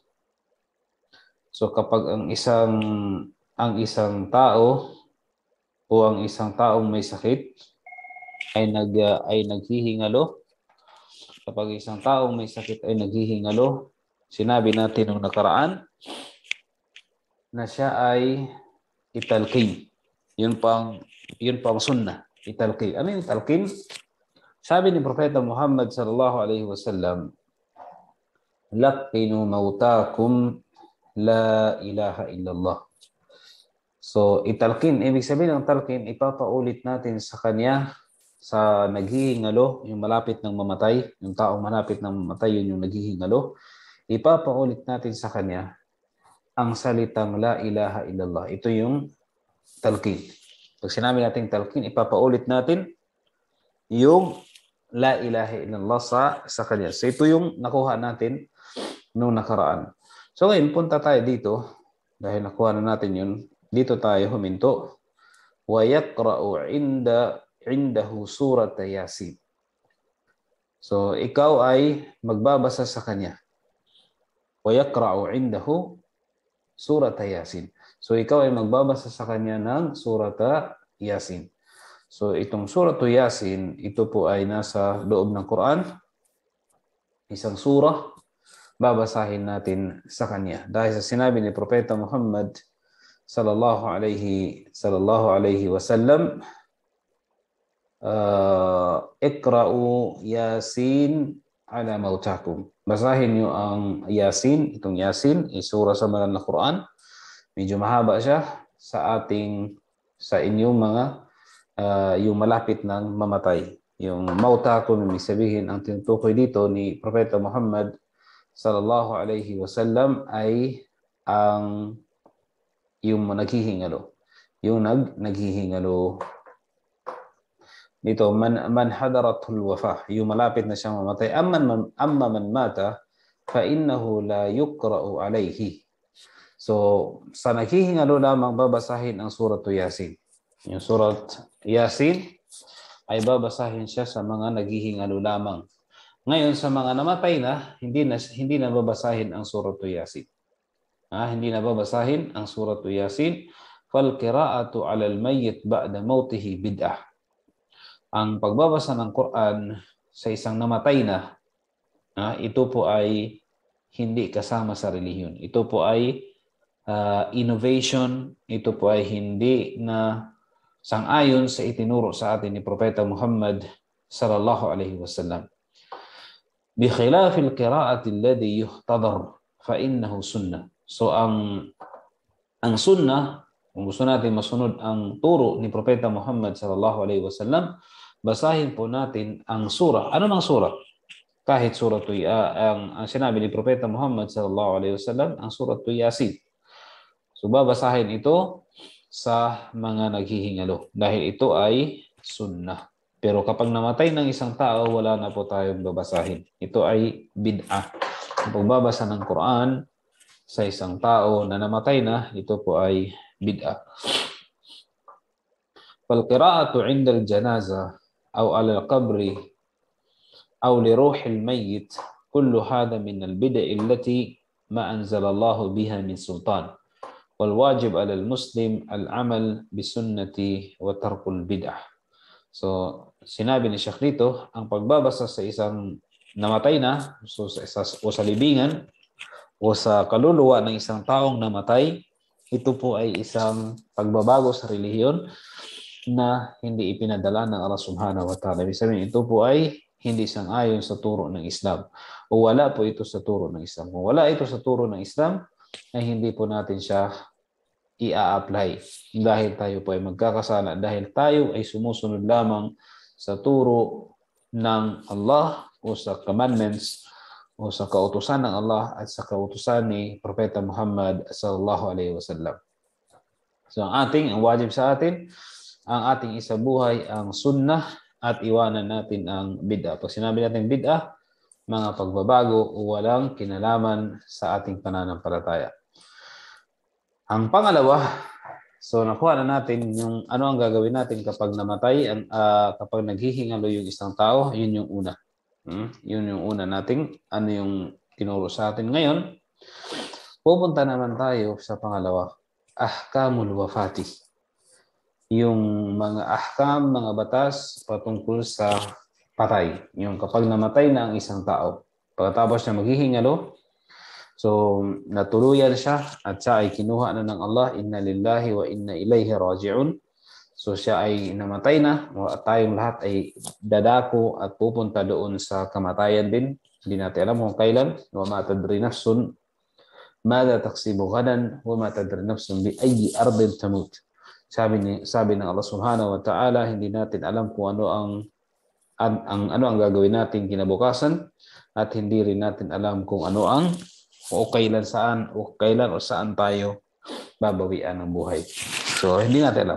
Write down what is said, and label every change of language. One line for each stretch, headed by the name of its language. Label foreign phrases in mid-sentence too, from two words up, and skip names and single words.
Filipino: So kapag ang isang tao o ang isang taong may sakit ay naghihingalo, kapag isang taong may sakit ay naghihingalo, sinabi natin nung nakaraan na siya ay italqin. Yun pang sunnah, italqin. Ano yung italqin? Sabi ni Propeta Muhammad
Arabic: صلى الله عليه وسلم, لقنوا موتاكم لا إله إلا الله.
Filipino: So italqin, ibig sabihin ng talqin, ipapaulit natin sa kanya sa naghihingalo, yung malapit ng mamatay, yung taong malapit ng mamatay, yun yung naghihingalo, ipapaulit natin sa kanya ang salitang
Arabic: لا إله إلا الله.
Filipino: Ito yung talqin. Pag sinabi natin talqin, ipapaulit natin yung
Arabic: لا إله إلا الله
Filipino: sa kanya. So ito yung nakuha natin noong nakaraan. So ngayon, punta tayo dito, dahil nakuha na natin yun, dito tayo huminto.
Arabic: ويقرأ عنده سورة يس.
Filipino: So ikaw ay magbabasa sa kanya.
Arabic: ويقرأ عنده سورة يس.
Filipino: So ikaw ay magbabasa sa kanya ng surat Yasin. So itong surat Yasin, ito po ay nasa loob ng Quran. Isang surah, babasahin natin sa kanya. Dahil sa sinabi ni Propeta Muhammad
Arabic: صلى الله عليه وسلم, اقرؤوا يس على موتاكم.
Filipino: Basahin niyo ang Yasin, itong Yasin, isura sa banal na Quran. Medyo mahaba siya sa inyong mga yung malapit ng mamatay. Yung mautakum, ibig sabihin, ang tinutukoy dito ni Propeta Muhammad
Arabic: صلى الله عليه وسلم
Filipino: ay ang yung naghihingalo. Yung naghihingalo. Dito,
Arabic: من حضرته الوفاة,
Filipino: yung malapit na siyang mamatay.
Arabic: أما من مات فإنه لا يقرأ عليه.
Filipino: So, sa naghihingalo lamang babasahin ang surat Yasin. Yung surat Yasin ay babasahin siya sa mga naghihingalo lamang. Ngayon, sa mga namatay na, hindi na babasahin ang surat Yasin. Hindi na babasahin ang surat Yasin.
Arabic: فالقراءة على الميت بعد موته بدعة.
Filipino: Ang pagbabasa ng Quran sa isang namatay na, ito po ay hindi kasama sa relihiyon. Ito po ay innovation. Ito po ay hindi na sang-ayon sa itinuro sa atin ni Propeta Muhammad
Arabic: صلى الله عليه وسلم. بخلاف القراءة الذي يحتضر فإنه سنة.
Filipino: So ang sunnah, kung gusto natin masunod ang turo ni Propeta Muhammad
Arabic: صلى الله عليه وسلم,
Filipino: basahin po natin ang surah. Ano mang surah? Kahit surah ang sinabi ni Propeta Muhammad
Arabic: صلى الله عليه وسلم,
Filipino: ang surah Yasin. So babasahin ito sa mga naghihingalo dahil ito ay sunnah. Pero kapag namatay ng isang tao, wala na po tayong babasahin. Ito ay bid'ah. Ang pagbabasa ng Quran sa isang tao na namatay na, ito po ay bid'ah.
Arabic: فالقراءة عند الجنازة أو على القبر أو لروح الميت كل هذا من البدع التي ما أنزل الله بها من سلطان. والواجب على المسلم العمل بسنة وترك البدعة.
Filipino: So sinabi ni Sheikh dito, ang pagbabasa sa isang namatay na, so sa libingan o sa kaluluwa ng isang taong namatay, ito po ay isang pagbabago sa relihiyon na hindi ipinadala ng Allah
Arabic: سبحانه وتعالى.
Filipino: Ibig sabihin, ito po ay hindi sang-ayon sa turo ng Islam. O wala po ito sa turo ng Islam. Kung wala ito sa turo ng Islam, ay hindi po natin siya i-apply. Dahil tayo po ay magkakasala. Dahil tayo ay sumusunod lamang sa turo ng Allah o sa commandments o sa kautusan ng Allah at sa kautusan ni Propeta Muhammad
Arabic: صلى الله عليه وسلم.
Filipino: So ang wajib sa atin, ang ating isabuhay ang sunnah at iwanan natin ang bid'ah. Pag sinabi natin bid'ah, mga pagbabago o walang kinalaman sa ating pananampalataya. Ang pangalawa, so nakuha na natin yung ano ang gagawin natin kapag namatay, kapag naghihingalo yung isang tao, yun yung una. Yun yung una nating ano yung tinuro sa atin. Ngayon, pupunta naman tayo sa pangalawa,
Arabic: أحكام الوفاة.
Filipino: Yung mga ahkam, mga batas patungkol sa patay. Yung kapag namatay na ang isang tao, pagkatapos niya maghihingalo, so natuluyan siya at siya ay kinuha na ng Allah,
Arabic: إنا لله وإنا إليه راجعون.
Filipino: So siya ay namatay na, tayong lahat ay dadako at pupunta doon sa kamatayan din. Hindi natin alam kung kailan.
Arabic: وما تدري نفس ماذا تكسب غدا وما تدري نفس بأي أرض تموت.
Filipino: Sabi ng Allah
Arabic: سبحانه وتعالى,
Filipino: hindi natin alam kung ano ang gagawin natin kinabukasan at hindi rin natin alam kung ano ang o kailan o saan tayo babawian ng buhay. So, hindi natin alam.